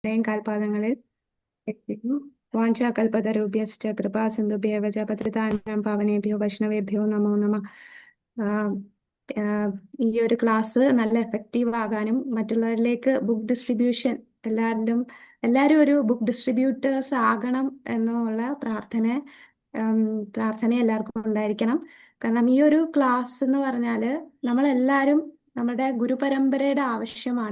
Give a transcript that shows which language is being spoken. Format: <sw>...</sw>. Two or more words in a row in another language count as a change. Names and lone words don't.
<ml>കാൽപാദങ്ങളിൽ എത്തിക്കും.</ml> <sa>വാഞ്ചാകൽപതരുഭ്യശ്ച കൃപാസിന്ധുഭ്യവ ച പതിതാനാം പാവനേഭ്യോ വൈഷ്ണവേഭ്യോ നമോ നമഃ.</sa> <ml>ആഹ് ആഹ് ഈ ഒരു ക്ലാസ് നല്ല എഫക്റ്റീവ് ആകാനും മറ്റുള്ളവരിലേക്ക് ബുക്ക് ഡിസ്ട്രിബ്യൂഷൻ എല്ലാവരും ഒരു ബുക്ക് ഡിസ്ട്രിബ്യൂട്ടേഴ്സ് ആകണം എന്നുള്ള ഉം, പ്രാർത്ഥന എല്ലാവർക്കും ഉണ്ടായിരിക്കണം. കാരണം ഈ ഒരു ക്ലാസ് എന്ന് പറഞ്ഞാൽ നമ്മളെല്ലാവരും നമ്മുടെ ഗുരുപരമ്പരയുടെ ആവശ്യമാണ്.</ml>